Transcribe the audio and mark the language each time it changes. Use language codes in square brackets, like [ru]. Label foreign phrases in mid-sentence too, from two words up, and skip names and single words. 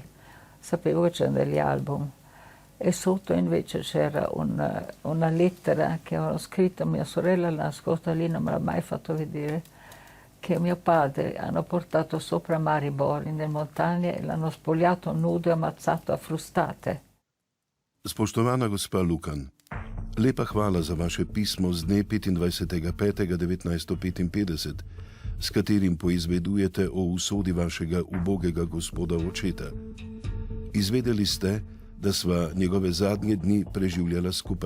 [it] Sapevo che c'erano degli album e sotto invece c'era una lettera che avevano scritto a mia sorella, l'ha nascosta lì, non me l'ha mai fatto vedere, che mio padre hanno portato sopra Maribor nelle montagne e l'hanno spogliato nudo e ammazzato a frustate. [sl] Spoštovana gospa Lukan, lepa hvala za vaše pismo z dne 25.5.1955, s katerim poizvedujete o usodi vašega ubogega gospoda očeta. Izvedeli ste, da sva njegove zadnje dni preživljala skupaj.